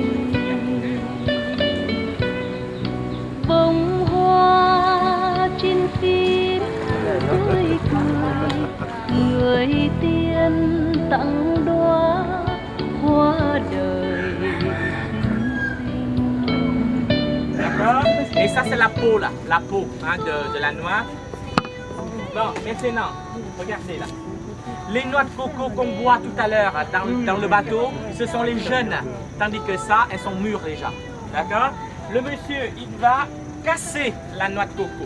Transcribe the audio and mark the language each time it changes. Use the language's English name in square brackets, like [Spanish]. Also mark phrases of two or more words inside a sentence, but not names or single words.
[Vietnamese] Bông hoa trên phim tươi cười, người tiên tặng đóa hoa đời xinh xinh. [French] D'accord? Et ça, c'est la peau, là. La peau hein, de la noix. Bon, maintenant, regardez là. Les noix de coco qu'on boit tout à l'heure dans le bateau, ce sont les jeunes. Tandis que ça, elles sont mûres déjà. D'accord? Le monsieur, il va casser la noix de coco.